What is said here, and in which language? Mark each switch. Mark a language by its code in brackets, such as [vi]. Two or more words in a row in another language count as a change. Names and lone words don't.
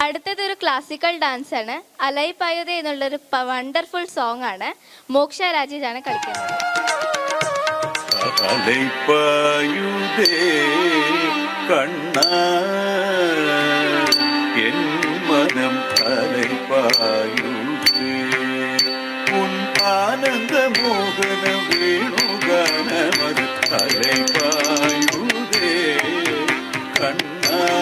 [ml] അടുത്തത് ഒരു [en] classical dance [ml] ആണ്. അലൈപായുതേ എന്നുള്ളൊരു [en] wonderful song [ml] ആണ്. മോക്ഷ രാജേഷ് ആണ് കളിക്കുന്നത്. [ta] அலைப்பாயுதே கண்ணா என் மனம் அலைப்பாயுதே உன் ஆனந்த மோகன வேணுகானமது அலைப்பாயுதே கண்ணா